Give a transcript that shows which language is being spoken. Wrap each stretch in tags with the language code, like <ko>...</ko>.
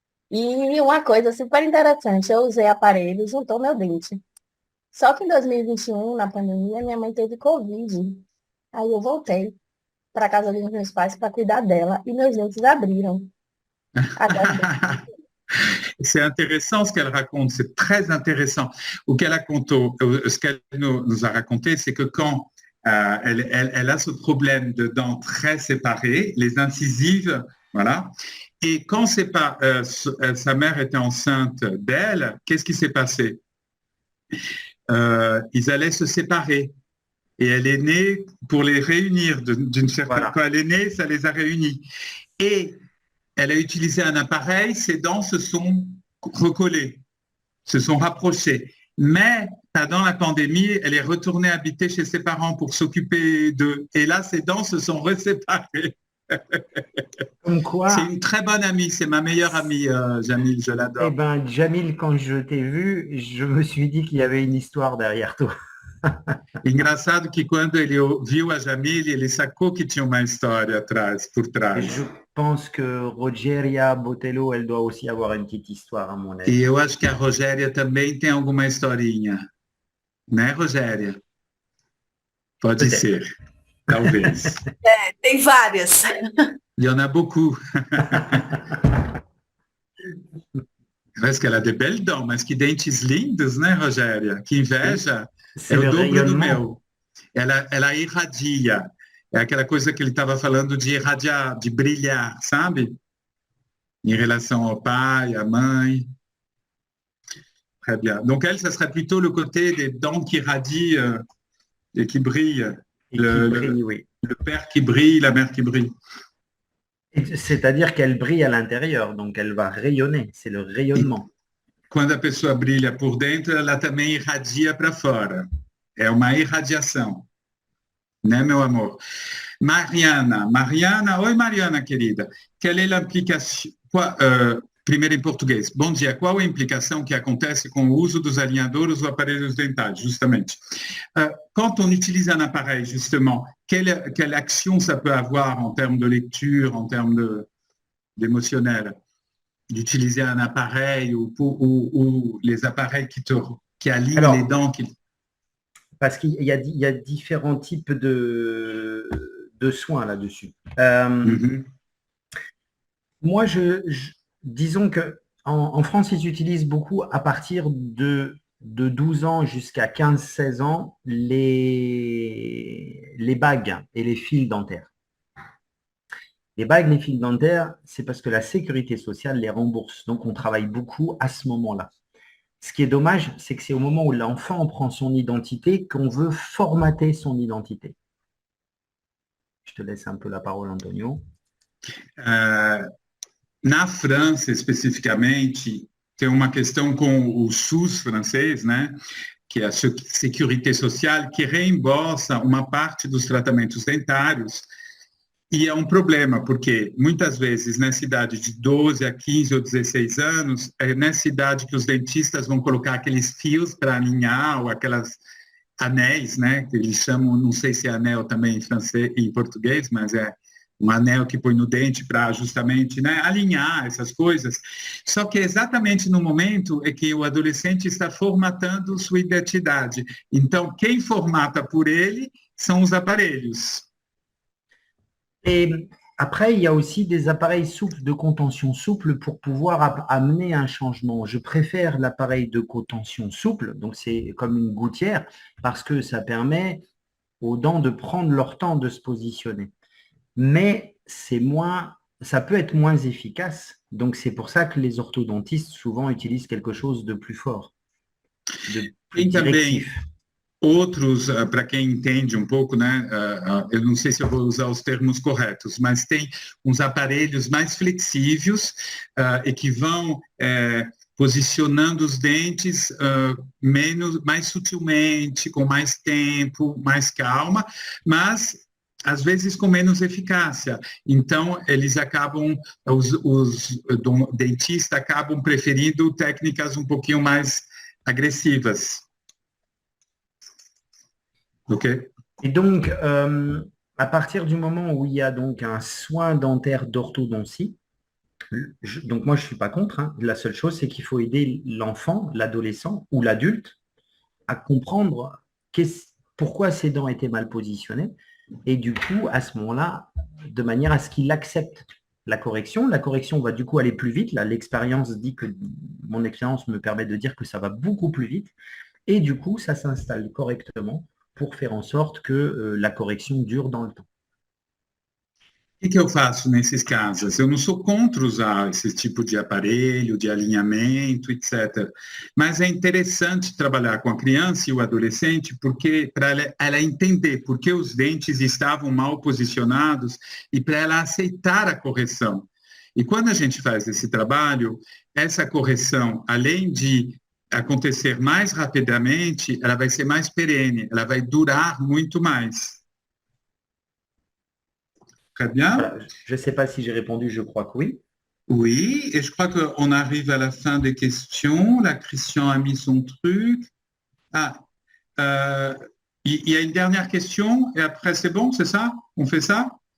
<pt>e uma coisa super interessante, eu usei aparelho, juntou meu dente. Só que em 2021, na pandemia, minha mãe teve Covid. Aí eu voltei para casa dos meus pais para cuidar dela e meus dentes abriram. Agora,</pt> <fr>C'est intéressant ce qu'elle raconte, c'est très intéressant.</fr> <pt>O que ela contou,</pt> <fr>ce qu'elle nous a raconté, c'est que quand elle a ce problème de dents très séparées, les incisives, voilà. Et quand sa mère était enceinte d'elle, qu'est-ce qui s'est passé? Ils allaient se séparer. Et elle est née pour les réunir d'une certaine... Voilà. Quand elle est née, ça les a réunis. Et elle a utilisé un appareil, ses dents se sont recollées, se sont rapprochées. Mais pendant la pandémie, elle est retournée habiter chez ses parents pour s'occuper d'eux. Et là, ses dents se sont reséparées. Comme quoi, C'est une très bonne amie, c'est ma meilleure amie, Jamil, je l'adore. eh ben, Jamil, quand je t'ai vu, je me suis dit qu'il y avait une histoire derrière toi.</fr> <pt>Engraçado que quando ele viu a Jamil, ele sacou que tinha uma história atrás, por</pt> <fr>Et</fr> <pt>trás.</pt> <fr>je pense que Rogeria Botelho, elle doit aussi avoir une petite histoire, à mon avis.</fr> <pt>E eu acho que a Rogéria também tem alguma historinha. Né, Rogéria? Pode</pt> <fr>Peut-être.</fr> <pt>ser. Talvez. Tem várias.</pt> <fr>Il y en a beaucoup.</fr> <pt>Parece que ela é</pt> <fr>de belles dents,</fr> <pt>mas que dentes lindos, né, Rogéria? Que inveja.</pt> <fr>C'est</fr> <pt>É</pt> <fr>le</fr> <pt>o dobro do</pt> <fr>rayonnement.</fr> <pt>meu. Ela irradia. É aquela coisa que ele estava falando de irradiar, de brilhar, sabe? Em relação ao pai, à mãe.</pt> <fr>Très bien. Donc elle, ça serait plutôt le côté des dents qui irradient et qui brillent. Et qui brille, oui. Le père qui brille, la mère qui brille. C'est-à-dire qu'elle brille à l'intérieur, donc elle va rayonner. C'est le rayonnement.</fr> <pt>Quando a pessoa brilha por dentro, ela também irradia para fora. É uma irradiação. Né, meu amor? Mariana, oi Mariana, querida. Qual é a implicação? Primeiro em português. Bom dia. Qual é a implicação que acontece com o uso dos alinhadores ou aparelhos dentários, justamente?</pt> <fr>Quand on utilise un appareil, justement, quelle action ça peut avoir en termes de lecture, en termes d'émotionnel, d'utiliser un appareil ou les appareils qui alignent Alors, les dents Parce qu'il y a différents types de soins là-dessus. Moi, disons que en France, ils utilisent beaucoup à partir de 12 ans jusqu'à 15-16 ans les bagues et les fils dentaires. Les bagues, les fils dentaires, c'est parce que la sécurité sociale les rembourse. Donc, on travaille beaucoup à ce moment-là. Ce qui est dommage, c'est que c'est au moment où l'enfant prend son identité qu'on veut formater son identité. Je te laisse un peu la parole, Antonio.</fr> <pt>Na França, especificamente, tem uma questão com o SUS francês, né? Que é a Sécurité Sociale, que reembolsa uma parte dos tratamentos dentários. E é um problema, porque muitas vezes nessa idade de 12 a 15 ou 16 anos, é nessa idade que os dentistas vão colocar aqueles fios para alinhar, ou aquelas anéis, né? Que eles chamam, não sei se é anel também em francês, em português, mas é um anel que põe no dente para justamente, né, alinhar essas coisas. Só que exatamente no momento é que o adolescente está formatando sua identidade. Então, quem formata por ele são os aparelhos.</pt> <fr>Et après, il y a aussi des appareils souples de contention souple pour pouvoir amener un changement. Je préfère l'appareil de contention souple, donc c'est comme une gouttière, parce que ça permet aux dents de prendre leur temps de se positionner. Mais ça peut être moins efficace. Donc, c'est pour ça que les orthodontistes souvent utilisent quelque chose de plus fort, de plus directif.</fr> <pt>Outros, para quem entende um pouco, né, eu não sei se eu vou usar os termos corretos, mas tem uns aparelhos mais flexíveis e que vão posicionando os dentes mais sutilmente, com mais tempo, mais calma, mas às vezes com menos eficácia. Então, eles acabam, os dentistas acabam preferindo técnicas um pouquinho mais agressivas. Ok.</pt> <fr>Et donc, à partir du moment où il y a donc un soin dentaire d'orthodontie, donc moi je ne suis pas contre, hein, la seule chose c'est qu'il faut aider l'enfant, l'adolescent ou l'adulte à comprendre pourquoi ses dents étaient mal positionnées et du coup à ce moment-là, de manière à ce qu'il accepte la correction. La correction va du coup aller plus vite. Là, mon expérience me permet de dire que ça va beaucoup plus vite et du coup ça s'installe correctement pour faire en sorte que la correction dure dans le temps.</fr> <pt>O que eu faço nesses casos? Eu não sou contra usar esse tipo de aparelho, de alinhamento, etc. Mas é interessante trabalhar com a criança e o adolescente porque para ela entender por que os dentes estavam mal posicionados e para ela aceitar a correção. E quando a gente faz esse trabalho, essa correção, além de acontecer mais rapidamente, ela vai ser mais perene, ela vai durar muito mais.</pt> <fr>Très bien. Voilà. Je ne sais pas si j'ai répondu, je crois que oui. Oui, et je crois qu'on arrive à la fin des questions. La Christian a mis son truc. Il y a une dernière question et après c'est bon, c'est ça? On fait ça?</fr>